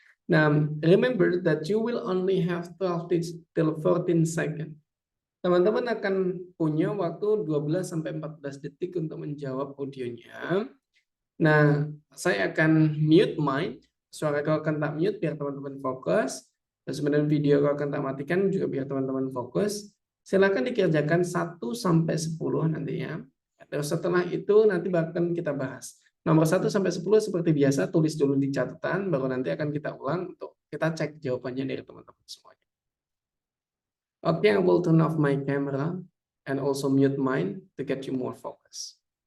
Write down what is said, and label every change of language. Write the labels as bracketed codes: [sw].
[en] Nah, remember that you will only have 12 till 14 seconds. [id] Teman-teman akan punya waktu 12 sampai 14 detik untuk menjawab audionya. Nah, saya akan mute mic, suara kau akan tak mute biar teman-teman fokus. Terus kemudian video kau akan tak matikan juga biar teman-teman fokus. Silakan dikerjakan 1 sampai 10 nantinya. Terus setelah itu nanti bahkan kita bahas. Nomor 1 sampai 10 seperti biasa tulis dulu di catatan, baru nanti akan kita ulang untuk kita cek jawabannya dari teman-teman semuanya. [en] Okay, I will turn off my camera and also mute mine to get you more focus.